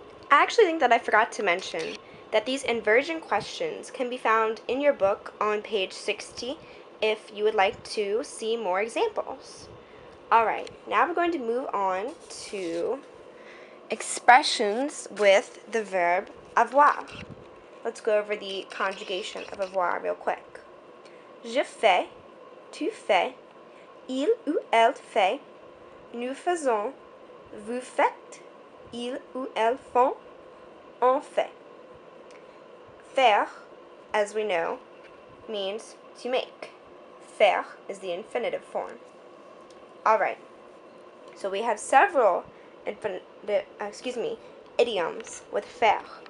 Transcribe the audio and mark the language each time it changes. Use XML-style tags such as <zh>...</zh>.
<en>I actually think that I forgot to mention that these inversion questions can be found in your book on page 60 if you would like to see more examples. Alright, now we're going to move on to expressions with the verb avoir. Let's go over the conjugation of avoir real quick.</en> <fr>Je fais, tu fais, il ou elle fait, nous faisons, vous faites, ils ou elles font, on fait.</fr> <en>Faire, as we know, means to make. Faire is the infinitive form. Alright, so we have several idioms with faire.</en>